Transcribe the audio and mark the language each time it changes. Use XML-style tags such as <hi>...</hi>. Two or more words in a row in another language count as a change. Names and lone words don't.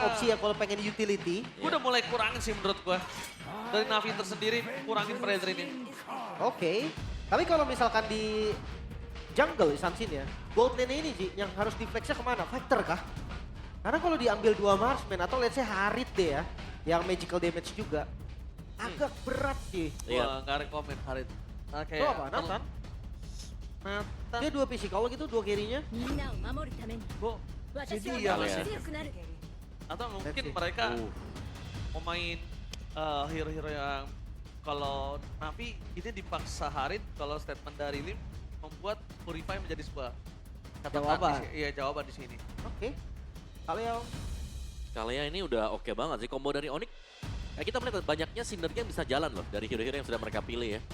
<id>opsi ya kalau pengen utility. Gue udah mulai kurangin sih menurut gue. Dari Navi tersendiri kurangin Fredrin ini. Oke. Tapi kalau misalkan di jungle Sansin ya, gold lane ini Ji, yang harus di-flexnya kemana? Factor kah? Karena kalau diambil 2 marksman atau</id> <en>let's say</en> <id>Harit deh ya, yang magical damage juga, agak berat sih. Iya. Wah, nggak rekomen Harit. Nah, Itu apa? Nathan? Nathan. Dia 2 physical gitu, 2 carry-nya.</id> <ja>みんなを守るために</ja> <id>Gua-</id> <ja>私</ja> <id>Jadi</id> <ja>は</ja> <id>ya</id> <ja>もっ</ja> <id>masih.</id> <ja>と強くなる</ja> <id>Atau mungkin</id> <en>Let's see.</en> <id>mereka mau main hero-hero yang kalau Navi ini dipaksa Harit, kalau statement dari Lim membuat Purify menjadi sebuah catatan Jawaban. Iya, jawaban di sini. Oke. Kalau yang Kalian ini udah oke banget sih combo dari Onyx. Ya, kita melihat banyaknya sinergi yang bisa jalan loh dari hero-hero yang sudah mereka pilih ya.</id>